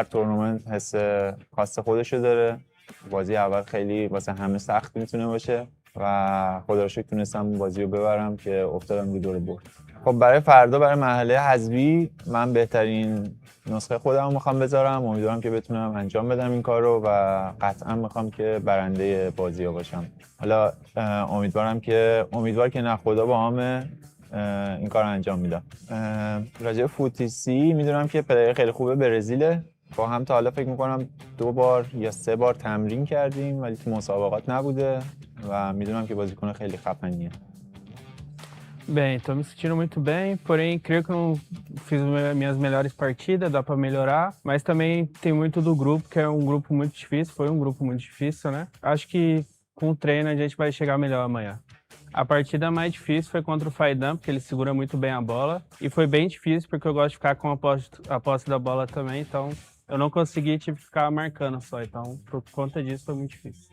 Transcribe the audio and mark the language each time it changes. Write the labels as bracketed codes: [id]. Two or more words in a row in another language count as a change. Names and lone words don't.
[fa] تورنمنت حس خاص خودشو داره بازی اول خیلی واسه همه سخت میتونه باشه و خدا رو شکر تونستم بازی رو ببرم که افتادم رو دور برد خب برای فردا برای مرحله حذفی من بهترین نسخه خودم میخوام بذارم امیدوارم که بتونم انجام بدم این کار رو و قطعا میخوام که برنده بازی ها باشم حالا امیدوار که نه خدا با همه این کار رو انجام میدم راجع فوتیسی میدونم که پلیر خیلی خوبه برزیله با هم تا حالا فکر میکنم 2 بار یا 3 بار تمرین کردیم ولی تو مسابقات نبوده و میدونم که بازیکن خیلی خفنیه. [pt] Bem, tô me sentindo muito bem, porém creio que não fiz minhas melhores partidas, dá para melhorar, mas também tem muito do grupo, que é um grupo muito difícil, foi um grupo muito difícil, né? Acho que com o treino a gente vai chegar melhor amanhã. A partida mais difícil foi contra o Faidan, porque ele segura muito bem a bola, e foi bem difícil porque eu gosto de ficar com a posse da bola também, então eu não consegui, tive que ficar marcando só, então por conta disso foi muito difícil.